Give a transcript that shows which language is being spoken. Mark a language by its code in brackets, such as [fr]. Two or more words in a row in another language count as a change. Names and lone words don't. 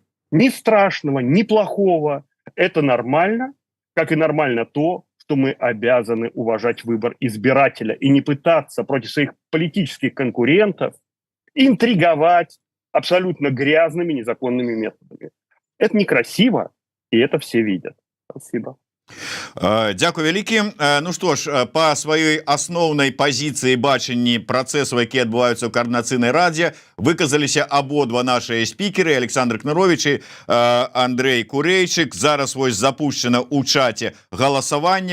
[ru] Ни страшного, ни плохого. Это нормально, как и нормально то, что мы обязаны уважать выбор избирателя и не пытаться против своих политических конкурентов интриговать абсолютно грязными, незаконными методами. Это некрасиво, и это все видят. Спасибо. [be] Дякую вялікі. Ну што ж, па сваёй асноўнай пазіцыі бачанні працэсаў, якія адбываюцца ў каардынацыйнай радзе, выказаліся абодва нашыя спікеры, Александр Кнырович і Андрей Курэйчык. Зараз вось запущена ў чаце галасаванне.